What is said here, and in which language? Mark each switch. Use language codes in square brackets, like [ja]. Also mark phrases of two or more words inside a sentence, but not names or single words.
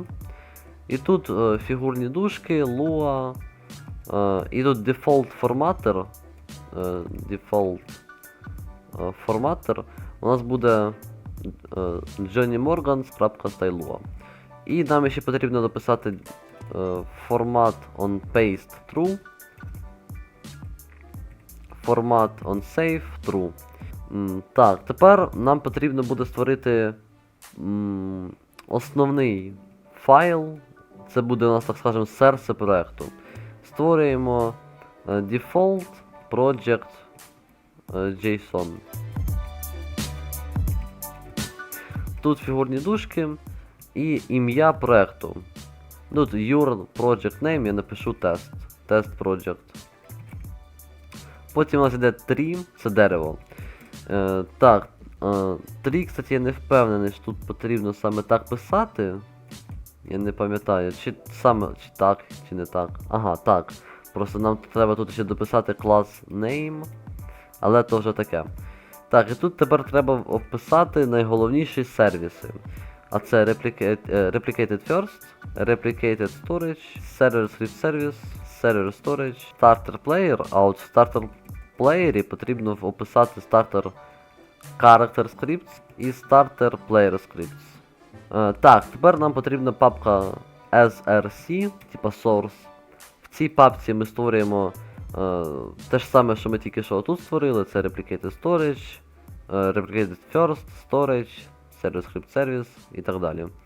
[uk] І тут фігурні дужки, Lua. І тут default форматор. У нас буде johnny.morgans.stylua. І нам ще потрібно дописати [en] format on paste true. Format on save true. [uk] Так, тепер нам потрібно буде створити основний файл. Це буде у нас, так скажемо, серце проекту. Створюємо [en] default project JSON. [uk] Тут фігурні дужки і ім'я проекту. Тут [en] your project name, [uk] я напишу [en] test project. [uk] Потім у нас йде tree, це дерево. Так, tree, кстати, я не впевнений, що тут потрібно саме так писати. Я не пам'ятаю, чи так, чи не так. Ага, так. Просто нам треба тут ще дописати клас name, але то вже таке. Так, і тут тепер треба описати найголовніші сервіси. А це Replicated First, Replicated Storage, Server Script Service, Server Storage, Starter Player, а от в Starter Player потрібно описати Starter Character Scripts і Starter Player Scripts. Так, тепер нам потрібна папка src, типа source. В цій папці ми створюємо те ж саме, що ми тільки що тут створили, це Replicated Storage, Replicated First, Storage, Server Script Service і так далі.